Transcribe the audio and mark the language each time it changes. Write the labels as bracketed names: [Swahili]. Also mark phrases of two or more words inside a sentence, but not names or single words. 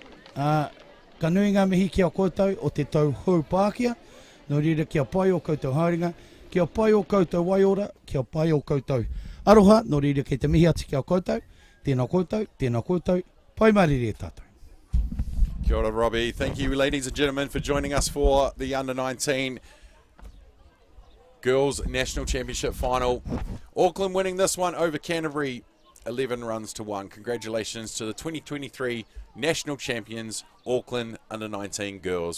[Māori] Ka nui ngā mihi ki a koutou o te tau hou Pākia, no rira kia pai o koutou haringa, kia pai o koutou waiora, kia pai o koutou aroha, no rira ki te mihi atu ki a koutou. Tēnā koutou, pai marire tātou. Kia ora, Robbie. [English] Thank you, ladies and gentlemen, for joining us for the Under-19 Girls National Championship Final. Auckland winning this one over Canterbury, 11 runs to 1. Congratulations to the 2023 National Champions, Auckland Under-19 Girls.